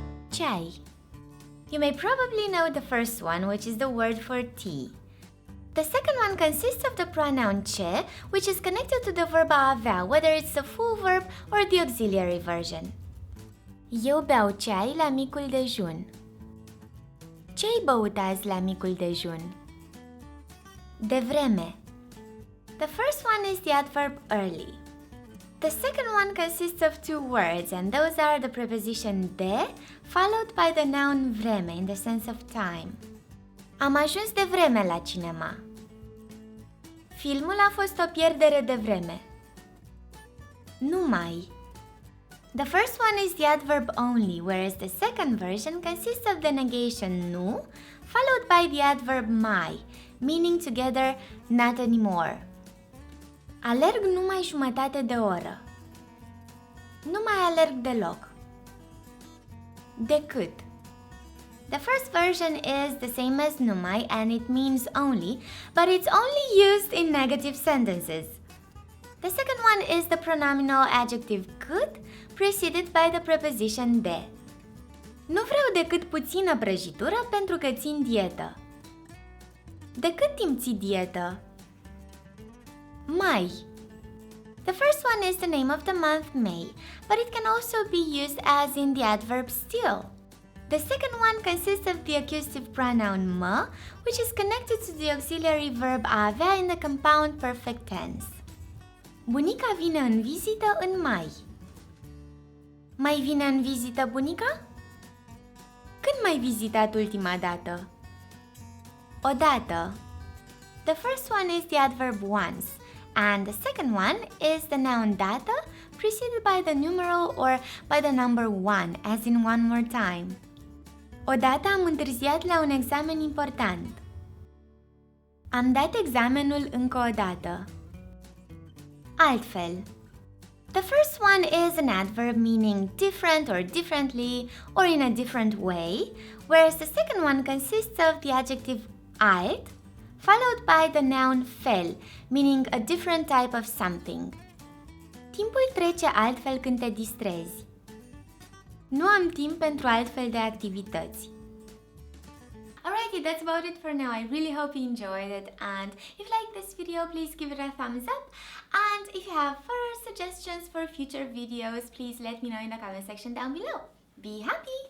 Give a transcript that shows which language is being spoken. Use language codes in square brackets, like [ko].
[en] Chai. You may probably know the first one, which is the word for tea. The second one consists of the pronoun ce, which is connected to the verb a avea, whether it's the full verb or the auxiliary version. [ro] Eu beau ceai la micul dejun. Ce-ai băut azi la micul dejun? Devreme. [en] The first one is the adverb early. The second one consists of 2 words, and those are the preposition de, followed by the noun vreme in the sense of time. [ro] Am ajuns de vreme la cinema. Filmul a fost o pierdere de vreme. Numai. [en] The first one is the adverb only, whereas the second version consists of the negation nu, followed by the adverb mai, meaning together not anymore. [ro] Alerg numai jumătate de oră. Nu mai alerg deloc. Decât. [en] The first version is the same as numai and it means only, but it's only used in negative sentences. The second one is the pronominal adjective cât, preceded by the preposition de. [ro] Nu vreau decât puțină prăjitură pentru că țin dietă. De cât timp ții dietă? Mai. [en] The first one is the name of the month May, but it can also be used as in the adverb still. The second one consists of the accusative pronoun mă, which is connected to the auxiliary verb a avea in the compound perfect tense. [ro] Bunica vine în vizită în mai. Mai vine în vizită bunica? Când m-ai vizitat ultima dată? Odată. [en] The first one is the adverb once, and the second one is the noun dată, preceded by the numeral or by the number 1, as in one more time. [ro] Odată am întârziat la un examen important. Am dat examenul încă o dată. Altfel. [en] The first one is an adverb meaning different or differently or in a different way, whereas the second one consists of the adjective alt, followed by the noun fel, meaning a different type of something. [ro] Timpul trece altfel când te distrezi. Nu am timp pentru altfel de activități. [en] Alrighty, that's about it for now. I really hope you enjoyed it, and if you like this video, please give it a thumbs up, and if you have further suggestions for future videos, please let me know in the comment section down below. Be happy!